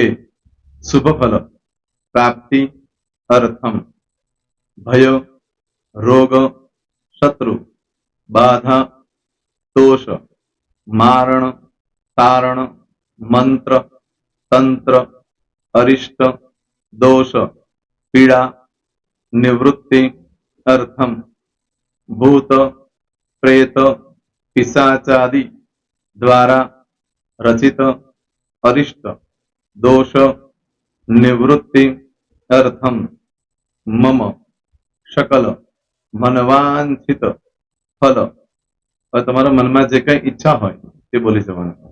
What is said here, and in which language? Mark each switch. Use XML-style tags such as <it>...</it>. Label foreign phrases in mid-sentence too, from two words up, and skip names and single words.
<sa>शुभ फल, प्राप्ति, अर्थम, भय, रोग, शत्रु, बाधा, दोष, मारण, तारण, मंत्र, तंत्र, अरिष्ट, दोष, पीड़ा, निवृत्ति, अर्थम, भूत, प्रेत, પિશાચાદि દ્વારા રચિત અરિષ્ટ દોષ નિવૃત્તિ અર્થમ મમ શકલ મનવાંછિત ફલ.</sa> <gu>હવે તમારા મનમાં જે કઈ ઈચ્છા હોય તે બોલી જવાનું.</gu>